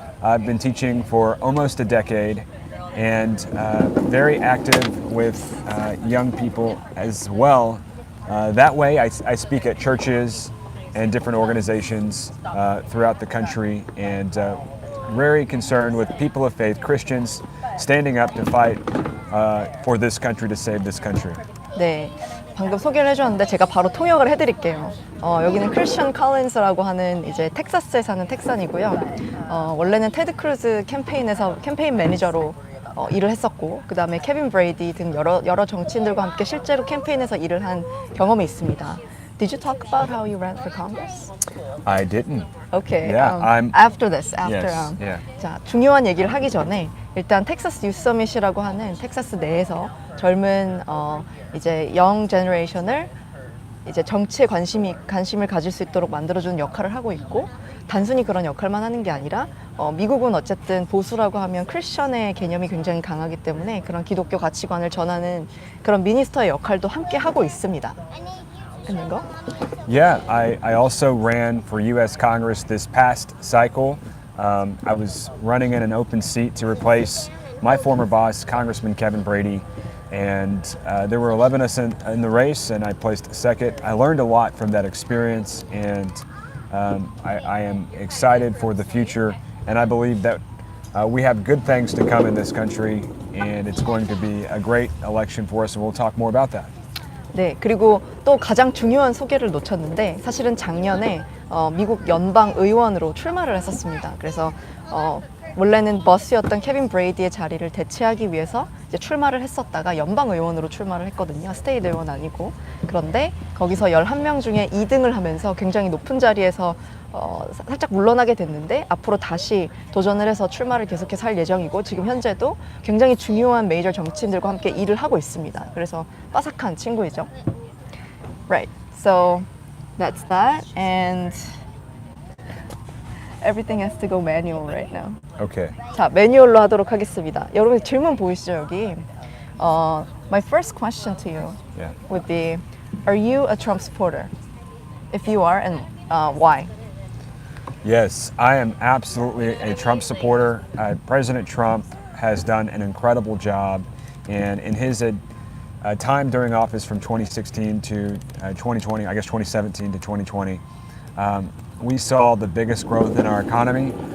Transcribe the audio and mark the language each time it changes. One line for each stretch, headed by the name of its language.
English: I've been teaching for almost a decade, and very active with young people as well. That way, I speak at churches and different organizations throughout the country, and very concerned with people of faith, Christians, standing up to fight for this country, to save this country.
Korean: 네, 방금 소개를 해주셨는데 제가 바로 통역을 해드릴게요. 여기는 크리스천 컬린스라고 하는 이제 텍사스에 사는 텍산이고요. 원래는 테드 크루즈 캠페인에서 캠페인 매니저로 일을 했었고, 그 다음에 케빈 브레이디 등 여러 정치인들과 함께 실제로 캠페인에서 일을 한 경험이 있습니다.
English: Did you talk about how you ran for Congress? I didn't. Okay. Yeah, after this, Yes, yeah.
Korean: 자, 중요한 얘기를 하기 전에 일단 텍사스 유스 서밋이라고 하는 텍사스 내에서 젊은 이제 영 제너레이션을 이제 정치에 관심을 가질 수 있도록 만들어주는 역할을 하고 있고, 단순히 그런 역할만 하는 게 아니라 미국은 어쨌든 보수라고 하면 크리스천의 개념이 굉장히 강하기 때문에 그런 기독교 가치관을 전하는 그런 미니스터의 역할도 함께 하고 있습니다.
English: go? Yeah, I also ran for U.S. Congress this past cycle. I was running in an open seat to replace my former boss, Congressman Kevin Brady, and there were 11 of us in the race, and I placed second. I learned a lot from that experience, and I am excited for the future, and I believe that we have good things to come in this country, and it's going to be a great election for us, and we'll talk more about that.
Korean: 네, 그리고 또 가장 중요한 소개를 놓쳤는데, 사실은 작년에 미국 연방 의원으로 출마를 했었습니다. 그래서 원래는 버스였던 케빈 브레이디의 자리를 대체하기 위해서 이제 출마를 했었다가 연방 의원으로 출마를 했거든요. 스테이트 의원 아니고. 그런데 거기서 11명 중에 2등을 하면서 굉장히 높은 자리에서 살짝 물러나게 됐는데, 앞으로 다시 도전을 해서 출마를 계속해서 할 예정이고, 지금 현재도 굉장히 중요한 메이저 정치인들과 함께 일을 하고 있습니다. 그래서 빠삭한 친구이죠.
English: Right. So that's that, and everything has to go manual right now. Okay.
Korean: 자, 매뉴얼로 하도록 하겠습니다. 여러분 질문 보이시죠, 여기?
English: My first question to you would be, are you a Trump supporter? If you are, and why? Yes, I am absolutely a Trump supporter. President Trump has done an incredible job, and in his time during office from 2016 to 2020, I guess 2017 to 2020, we saw the biggest growth in our economy.